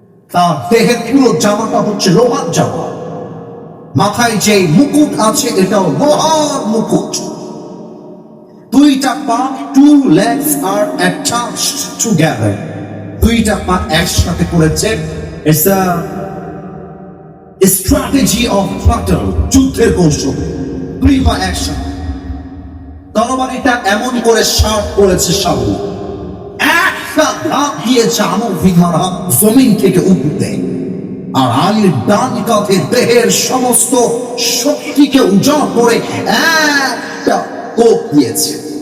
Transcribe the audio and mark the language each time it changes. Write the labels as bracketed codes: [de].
[bn] তার দেহের পুরো জামাটা হচ্ছে লোহার জামা, মাথায় যে মুকুট আছে এটাও লোহার মুকুট। দুইটা পা, [en] two legs are attached together, [bn] দুইটা পা একসাথে করেছে। [en] It's a strategy of battle, [bn] যুদ্ধের কৌশল। দুই পা একসাথে, তরবারিটা এমন করে শার্প করেছে সামনে, একটা ধাপ দিয়েছে আমর বিমারা জমিন থেকে উঠতে। আর আলীর ডান কাঁধে দেহের সমস্ত শক্তিকে উজাড় করে একটা কোপ দিয়েছে।